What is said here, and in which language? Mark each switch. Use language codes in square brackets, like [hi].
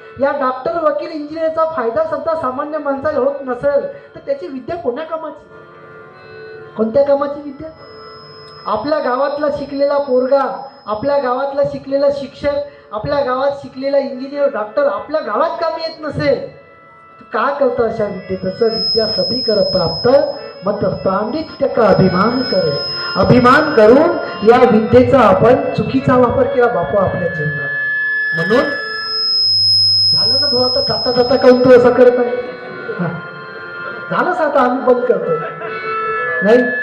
[mr] या डॉक्टर, वकील, इंजिनियरचा फायदा सुद्धा सामान्य माणसाला होत नसेल तर त्याची विद्या कोण्या कामाची? कोणत्या कामाची विद्या? आपल्या गावातला शिकलेला पोरगा, आपल्या गावातला शिकलेला शिक्षक, आपल्या गावात शिकलेला इंजिनियर, डॉक्टर आपल्या गावात कामी येत नसेल तर का करतं अशा विद्येचं? [hi] विद्या सभी कर प्राप्त मत पांडित्य का अभिमान करे. [mr] अभिमान करून या विद्येचा आपण चुकीचा वापर केला बापू आपल्या जीवनात. म्हणून झालं ना भाऊ, आता जाता जाता काऊन तू असं करत आहे? झालंच आता, आम्ही बंद करतो नाही.